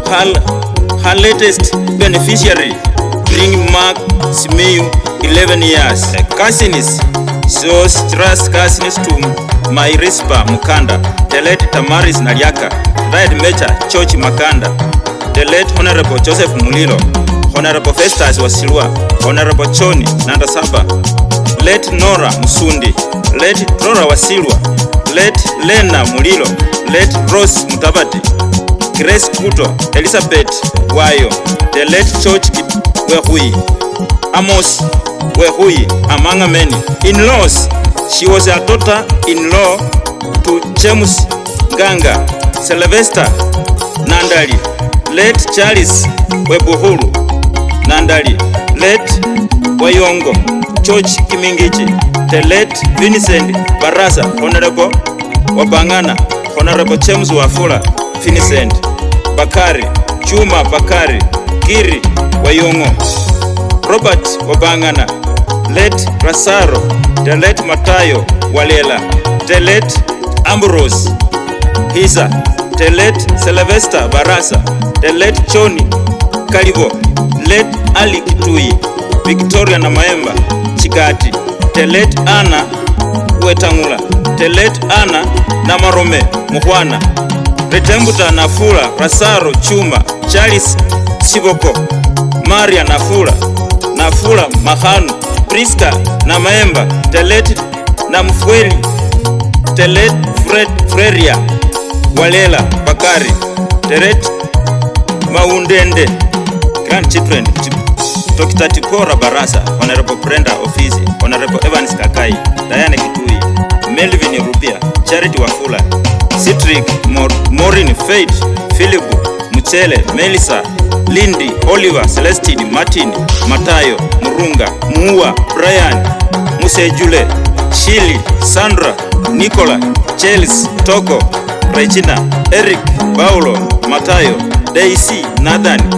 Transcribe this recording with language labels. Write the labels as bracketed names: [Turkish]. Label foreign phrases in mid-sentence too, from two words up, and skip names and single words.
[English] Her latest beneficiary bring Mark Simiyu 11 years. Cousins, those trust cousins to my Rispa Mukanda, the late Tamaris Naliaka, right Major George Makanda, the late Honorable Joseph Mulilo, Honorable Festus Wasilwa, Honorable Choni Nandasaba, late Nora Musundi, late Dora Wasilwa, late Lena Mulilo, late Rose Mutabati, Grace Kuto, Elizabeth Wayo, the late George Wehui, Amos Wehui, among many. In-laws, she was a daughter-in-law to James Ganga, Sylvester Nandali, late Charles Webuhuru Nandali, late Wayongo George Kimingiji, the late Vincent Barasa, Honorable Wabangana, Honorable James Wafula Vincent Bakari, Chuma Bakari, Giri Wayongo, Robert Wabangana, late Rasaro, the late Matayo Walela, the late Ambrose Hisa, the late Sylvester Barasa, the late Choni Kalibo, late Ali Kitui, Victoria Namaemba Chikati, the late Anna Wetangula, the late Anna Namarome Muhwana, Retembuta Nafula, Rasaro Chuma, Charles Siboko, Maria Nafula Mahanu, Priska Namaemba, the late Namfueli, the late Freria Walela Bakari, the late Maundende, grandchildren Dr. Tipora Barasa, Honorable Brenda Ofisi, Honorable Evans Kakai, Diana Kitui, Melvin Rupia, Charity Wafula, Citric Maureen Faith, Philip Muchele, Melissa, Lindy, Oliver, Celestine, Martin, Matayo, Murunga, Muua, Brian, Musejule, Shili, Sandra, Nicola, Chelsea, Toko, Regina, Eric, Paulo, Matayo, Daisy, Nathan,